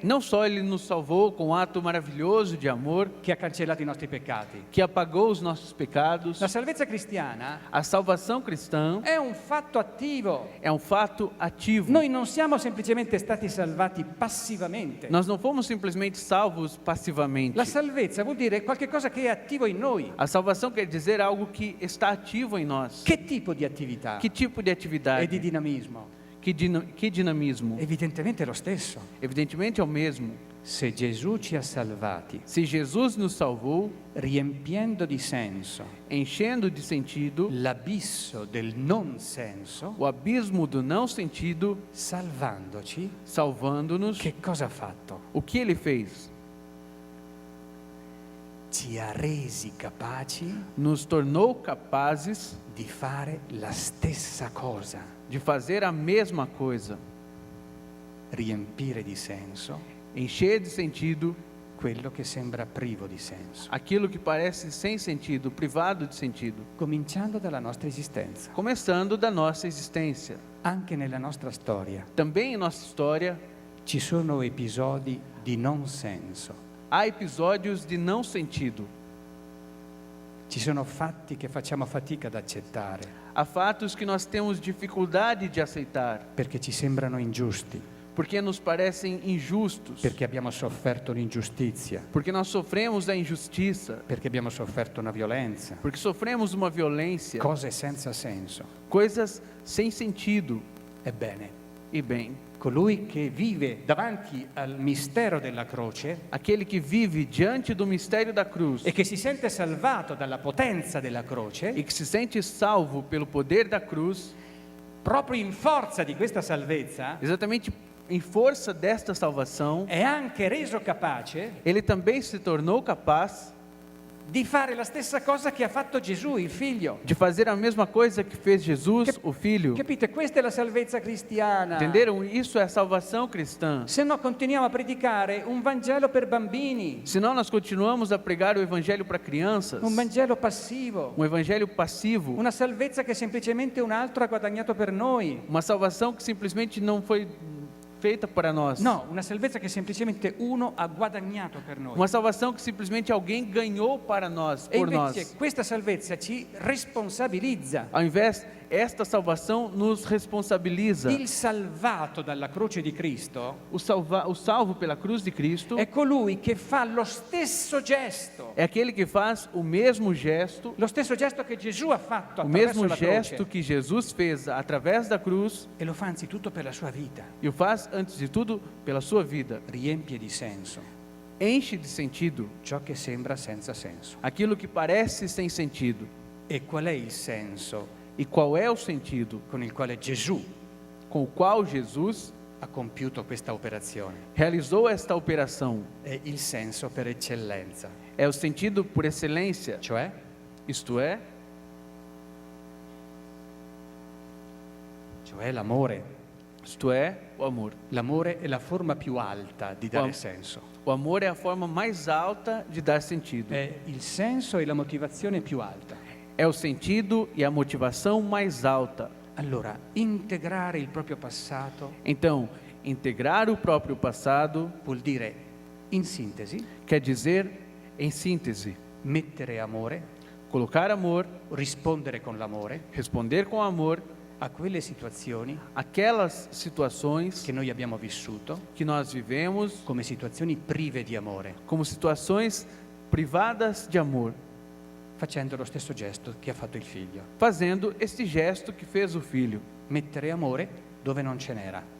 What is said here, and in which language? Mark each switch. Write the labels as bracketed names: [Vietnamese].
[Portuguese] Não só ele nos salvou com um ato maravilhoso de amor [Italian] che ha cancellato i nostri peccati. [Portuguese] que apagou os nossos pecados. [Italian] La salvezza cristiana [Portuguese] A salvação cristã [Italian] è un fatto attivo. [Portuguese] é um fato ativo. [Italian] Noi non siamo semplicemente stati salvati passivamente. [Portuguese] Nós não fomos simplesmente salvos passivamente. [Italian] La salvezza vuol dire qualcosa che è attivo in noi. [Portuguese] A salvação quer dizer algo que está ativo em nós. [Italian] Che tipo di attività [Portuguese] Que tipo de [Italian] e di [Portuguese] atividade? [Italian] dinamismo? [Portuguese] Que dinamismo? [Italian] Evidentemente è lo stesso. [Portuguese] Evidentemente é o mesmo. [Italian] Se Gesù ci ha salvati, [Portuguese] Se Jesus nos salvou, [Italian] riempiendo di senso [Portuguese] enchendo de sentido [Italian] l'abisso del non senso, [Portuguese] o abismo do não sentido, [Italian] salvandoci, [Portuguese] salvando-nos, [Italian] che cosa ha fatto? [Portuguese] o que ele fez? [Italian] Ci ha resi capaci [Portuguese] Nos tornou capazes [Italian] di fare la stessa cosa, [Portuguese] de fazer a mesma coisa, [Italian] riempire di senso [Portuguese] encher de sentido [Italian] quello che sembra privo di senso, [Portuguese] aquilo que parece sem sentido, privado de sentido, [Italian] cominciando dalla nostra esistenza. [Portuguese] começando da nossa existência. [Italian] Anche nella nostra storia [Portuguese] Também em nossa história [Italian] ci sono episodi di non senso, [Portuguese] há episódios de não sentido, [Italian] ci sono fatti che facciamo fatica ad accettare [Portuguese] há fatos que nós temos dificuldade de aceitar, [Italian] perché ci sembrano ingiusti, [Portuguese] porque nos parecem injustos, [Italian] perché abbiamo sofferto un'ingiustizia, [Portuguese] porque nós sofremos a injustiça, [Italian] perché abbiamo sofferto una violenza, [Portuguese] porque sofremos uma violência, [Italian] cose senza senso. [Portuguese] coisas sem sentido. [Italian] Ebbene, [Portuguese] E bem, [Italian] colui che vive davanti al mistero della croce [Portuguese] aquele que vive diante do mistério da cruz [Italian] e che si sente salvato dalla potenza della croce, [Portuguese] e que se sente salvo pelo poder da cruz, [Italian] proprio in forza di questa salvezza, [Portuguese] exatamente em força desta salvação, [Italian] è anche reso capace [Portuguese] ele também se tornou capaz [Italian] di fare la stessa cosa che ha fatto Gesù, il figlio. [Portuguese] de fazer a mesma coisa que fez Jesus, o Filho. [Italian] Capite? Questa è la salvezza cristiana. [Portuguese] Entenderam? Isso é a salvação cristã. [Italian] Se no continuiamo a predicare un Vangelo per bambini, [Portuguese] Senão nós continuamos a pregar o evangelho para crianças, [Italian] un Vangelo passivo, [Portuguese] um evangelho passivo, [Italian] una salvezza che semplicemente un altro ha guadagnato per noi. [Portuguese] uma salvação que simplesmente não foi feita para nós. [Italian] No, una salvezza che semplicemente uno ha guadagnato per noi. [Portuguese] Uma salvação que simplesmente alguém ganhou para nós, [Italian] E [Portuguese] por [Italian] invece [Portuguese] nós. [Italian] questa salvezza ci responsabilizza. [Portuguese] Ao invés, esta salvação nos responsabiliza. [Italian] Il salvato dalla croce di Cristo [Portuguese] O salvo pela cruz de Cristo [Italian] è colui che fa lo stesso gesto, [Portuguese] é aquele que faz o mesmo gesto [Italian] che Gesù ha fatto [Portuguese] o [Italian] attraverso [Portuguese] mesmo [Italian] la [Portuguese] gesto [Italian] croce, [Portuguese] que Jesus fez através da cruz [Italian] e lo fa anzitutto per la sua vita. [Portuguese] e o faz, antes de tudo, pela sua vida. [Italian] Riempie di senso [Portuguese] Enche de sentido [Italian] ciò che sembra senza senso. [Portuguese] aquilo que parece sem sentido. [Italian] E qual è il senso [Portuguese] E qual é o sentido [Italian] con il quale Gesù [Portuguese] com o qual Jesus [Italian] ha compiuto questa operazione? [Portuguese] realizou esta operação? [Italian] È il senso per eccellenza, [Portuguese] É o sentido por excelência, [Italian] cioè [Portuguese] isto é, [Italian] è l'amore. [Portuguese] Isto é, o amor. [Italian] L'amore è la forma più alta di dare Wow. senso. [Portuguese] O amor é a forma mais alta de dar sentido. [Italian] È il senso e la motivazione più alta. [Portuguese] É o sentido e a motivação mais alta. [Italian] Allora, integrare il proprio passato [Portuguese] Então, integrar o próprio passado [Italian] vuol dire, in sintesi, [Portuguese] quer dizer, em síntese, [Italian] mettere amore, [Portuguese] colocar amor, [Italian] rispondere con l'amore [Portuguese] responder com amor [Italian] a quelle situazioni [Portuguese] aquelas situações [Italian] che noi abbiamo vissuto [Portuguese] que nós vivemos [Italian] come situazioni prive di amore, [Portuguese] como situações privadas de amor, [Italian] facendo lo stesso gesto che ha fatto il figlio. [Portuguese] fazendo este gesto que fez o filho, [Italian] Mettere amore dove non ce n'era,